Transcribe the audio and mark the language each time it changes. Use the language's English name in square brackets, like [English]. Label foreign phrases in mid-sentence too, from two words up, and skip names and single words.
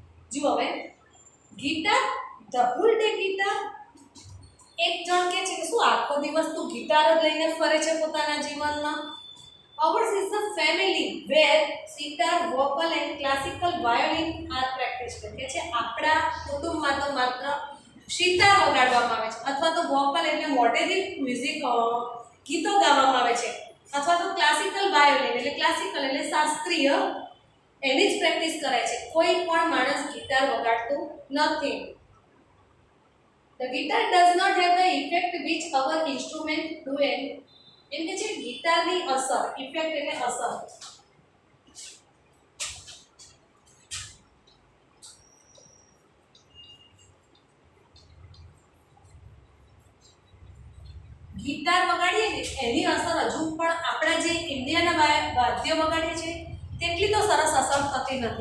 [Gujarati] જુઓ હવે [English] guitar, the whole day guitar. [Gujarati] એક જણ કે છે કે શું આખો દિવસ તું ગિટાર જ લઈને ફરે છે પોતાના જીવનમાં? [English] Ours is a family where sitar, vocal and classical violin are practiced. [Gujarati] કે છે આપણા કુટુંબમાં તો માત્ર સિતાર વગાડવામાં આવે છે અથવા તો વોકલ એટલે મોટેથી મ્યુઝિક ગીતો ગાવામાં આવે છે અથવા તો [English] classical violin [Gujarati] એટલે ક્લાસિકલ એટલે શાસ્ત્રીય એની જ પ્રેક્ટિસ કરાય છે. કોઈ પણ માણસ ગિટાર વગાડતું નથી. [English] The guitar does not have the effect which our instrument do. [Gujarati] એમ કે છે ગિટારની અસર, ઇફેક્ટ એટલે અસર. ગિટાર વગાડીએ ને એની અસર હજુ પણ આપણા જે ઇન્ડિયાના વાદ્ય વગાડીએ છીએ તેટલી તો સરસ અસર થતી નથી.